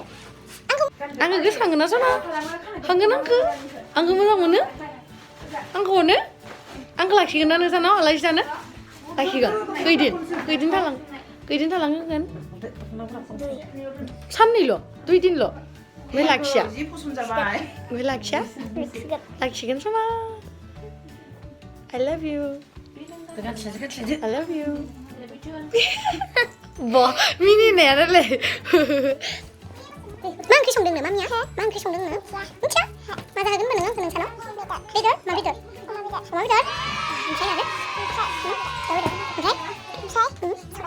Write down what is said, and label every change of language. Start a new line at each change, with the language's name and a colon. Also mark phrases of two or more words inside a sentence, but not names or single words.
Bodo: आङो गोसोखांगोन ना सना हांगोन आंखौ मोजां मोनो आंखौ अनो आंखौ लाखिगोन ना नोंसानाव आलासि जानो लाखिगोन खैदिन थालांगोन साननैल' 2 दिनल' ओमफ्राय लाखिया लाखिगोन समा
English: I love you
Bodo: मिनिनायानोलै ओंख्रि संदोंनो मामिया मा ओंख्रि संदोंनो मिथिया मा जाहोगोन होनबा नोङो नोंसानाव बेदर मा बेदर अमा बेदर ओमफ्राय आरो ओमफ्राय